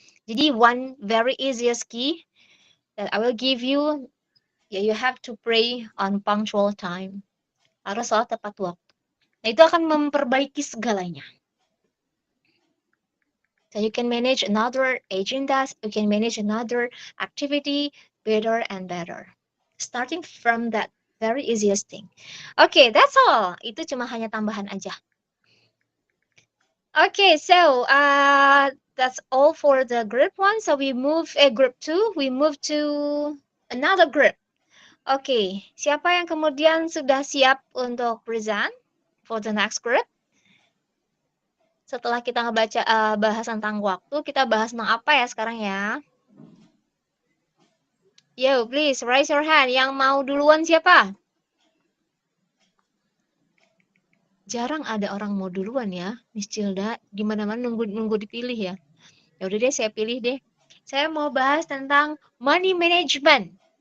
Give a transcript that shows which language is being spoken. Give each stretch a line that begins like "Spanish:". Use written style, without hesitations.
English: Jadi one very easiest key that I will give you, ya you have to pray on punctual time.
Indonesian: Harus salat tepat waktu. Nah, itu akan memperbaiki segalanya.
English: So you can manage another agendas, you can manage another activity better and better. Starting from that very easiest thing. Okay, that's all.
Indonesian: Itu cuma hanya tambahan aja.
English: Okay, so that's all for the group one. So we move group two. We move to another group.
Indonesian: Okay, siapa yang kemudian sudah siap untuk
English: present for the next group?
Indonesian: Setelah kita ngebaca bahas tentang waktu, kita bahas tentang apa ya sekarang ya?
English: Yo, please raise your hand.
Indonesian: Yang mau duluan siapa? Jarang ada orang mau duluan ya, Miss Cilda. Gimana-mana nunggu dipilih ya. Ya udah deh, saya pilih deh. Saya mau bahas tentang money management.